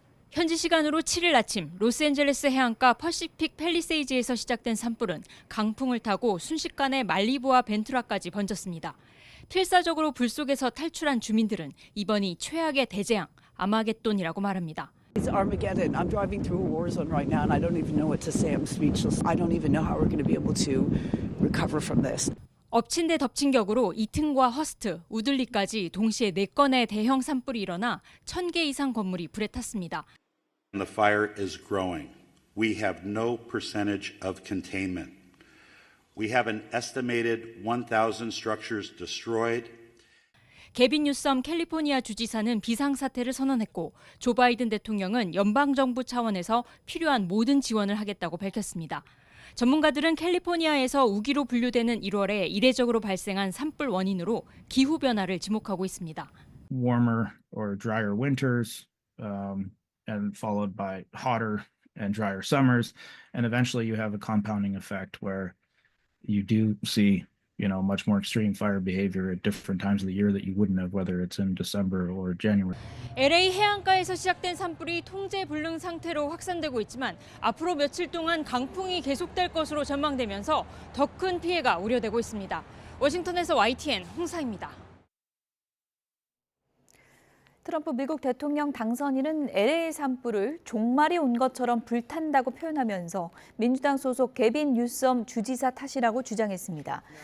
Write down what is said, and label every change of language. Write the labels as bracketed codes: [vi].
[ko] 현지 시간으로 7일 아침 로스앤젤레스 해안가 퍼시픽 팰리세이즈에서 시작된 산불은 강풍을 타고 순식간에 말리부와 벤투라까지 번졌습니다. 필사적으로 불 속에서 탈출한 주민들은 이번이 최악의 대재앙, 아마겟돈이라고 말합니다. [en] It's Armageddon. I'm driving through a war zone right now and I don't even know what to say. I'm speechless. I don't even know how we're going to be able to recover from this. [ko] 엎친 데 덮친 격으로 이튼과 허스트, 우들리까지 동시에 4건의 대형 산불이 일어나 1,000개 이상 건물이 불에 탔습니다. [en] The fire is growing. We have no percentage of containment. We have an estimated 1,000 structures destroyed. [ko] 게빈 뉴섬 캘리포니아 주지사는 비상사태를 선언했고 조 바이든 대통령은 연방정부 차원에서 필요한 모든 지원을 하겠다고 밝혔습니다. 전문가들은 캘리포니아에서 우기로 분류되는 1월에 이례적으로 발생한 산불 원인으로 기후변화를 지목하고 있습니다. [en] Warmer or drier winters and followed by hotter and drier summers and eventually you have a compounding effect where you do see much more extreme fire behavior at different times of the year that you wouldn't have, whether it's in December or January. [ko] LA 해안가에서 시작된 산불이 통제 불능 상태로 확산되고 있지만 앞으로 며칠 동안 강풍이 계속될 것으로 전망되면서 더 큰 피해가 우려되고 있습니다. 워싱턴에서 YTN 홍사입니다. 트럼프 미국 대통령 당선인은 LA 산불을 종말이 온 것처럼 불탄다고 표현하면서 민주당 소속 게빈 뉴섬 주지사 탓이라고 주장했습니다.